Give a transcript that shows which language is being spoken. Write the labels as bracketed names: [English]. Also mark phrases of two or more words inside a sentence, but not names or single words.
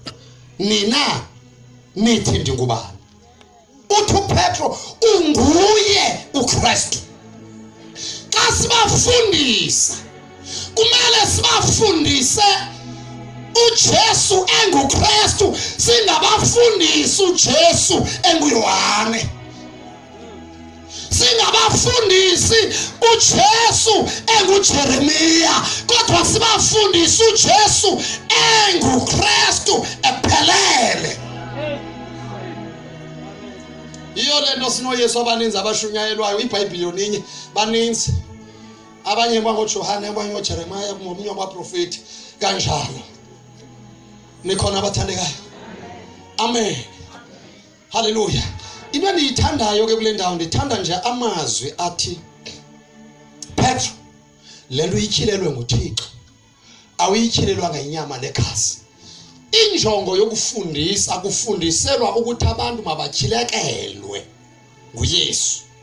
[Xhosa] nithi ndingubani uthi uPetro unguye uKristu xa sibafundisa kumele sibafundise uJesu enguKristu singabafundisi uJesu enguYohane singabafundisi uJesu enguJeremiya kodwa sibafundisa uJesu enguKristu ephelele iyo lento sinoYesu abaninzi abashunyayelwayo iBhayibheli yoninye baninzi abanye bangoJohane abanye ngoJeremiya ngomnye wabaprofeti kanjalo nikhona abathandekayo amen haleluya into endiyithandayo ke kule ndawo ndithanda nje amazwi athi Petro lento uyityhilelwe nguThixo awuyityhilelwanga inyama legazi injongo yokufundisa kufundiselwa ukuthi abantu mabatyhilekelwe nguYesu